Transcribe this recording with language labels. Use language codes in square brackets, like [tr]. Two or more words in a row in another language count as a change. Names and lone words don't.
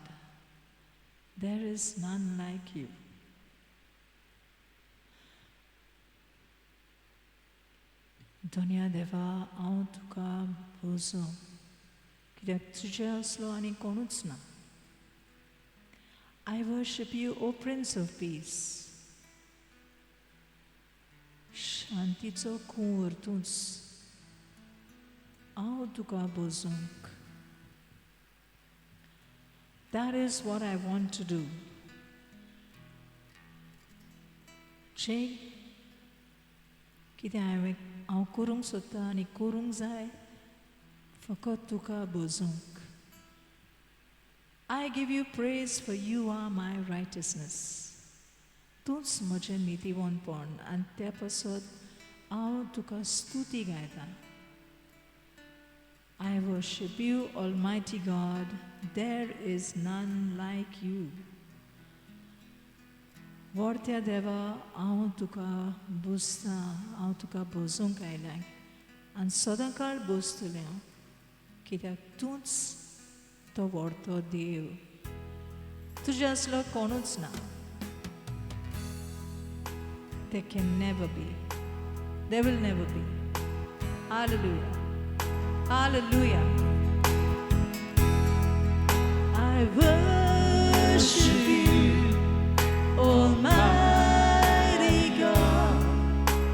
[en] There is none like you. [kok] दुनिया देवा हांव तुका भोजो कित्याक तुजे असलो आनी कोणूच ना. [en] I worship you, O Prince of Peace. [kok] शांतीचो कुंवर तूंच. हांव तुका भोजूंक. [en] That is what I want to do. [kok] कितें हांव करूंक सोदतां आनी करूंक जाय फकत तुका भोजूंक. [en] I give you praise for you are my righteousness. [kok] तूंच म्हजें नितीवंतपण आनी त्या पासत हांव तुका स्तुती गायतां. [en] I worship you, Almighty God. There is none like you. [kok] Vortya Deva, हांव तुका बुजतां, हांव तुका भोजूंक आयलां आनी सदांकाळ भोजतलें हांव कित्याक तूंच तो व्हडतो देव. तुजे असलो कोणूच ना. [en] There can never be. There will never be. Hallelujah. Hallelujah. I worship you, Almighty God.